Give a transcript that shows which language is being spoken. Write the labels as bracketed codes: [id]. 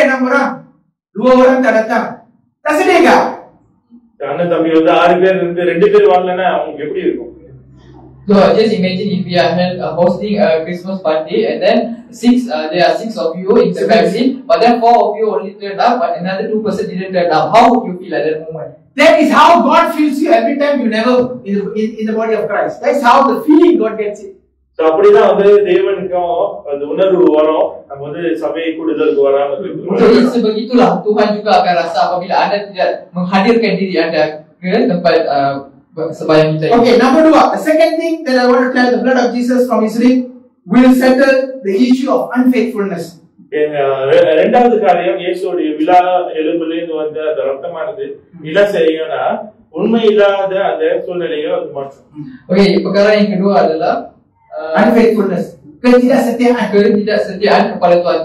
[ta] என்ன போறான் [ms] 2 orang tak datang. Tak sedih ke? [ta] அண்ணன் தம்பி வந்து 6 பேர் இருந்து 2 பேர் வரலன்னா அவங்களுக்கு எப்படி இருக்கும்? [en] So just imagine if we are hosting a Christmas party and then there are 6 of you in the family, but then 4 of you only turned up, but another 2% didn't turn up. How would you feel at that moment? That is how God feels you every time you never in the body of Christ. That's how the feeling God gets it. [ta] So அப்படிதான் வந்து தேவனுக்கும் அந்த உணர்வு வரும், நம்ம வந்து சபை கூடுதலுக்கு வராம இருக்கோம். [ms] Jadi sebegitulah Tuhan juga akan rasa apabila anda tidak menghadirkan diri anda ke tempat sembahyang kita. [en] Okay, number 2. The second thing that I want to tell, the blood of Jesus from his rib will settle the issue of unfaithfulness. [ta] இரண்டாவது காரியம், இயேசுவுடைய விலா எலும்பிலிருந்து வந்த அந்த ரத்தமானது என்ன செய்யும்னா உண்மை இல்லாத அந்த சூழ்நிலையை வந்து மாற்றும். [ms] Okay, perkara yang kedua adalah [en] unfaithfulness, [ms] ketidaksetiaan kepada Tuhan.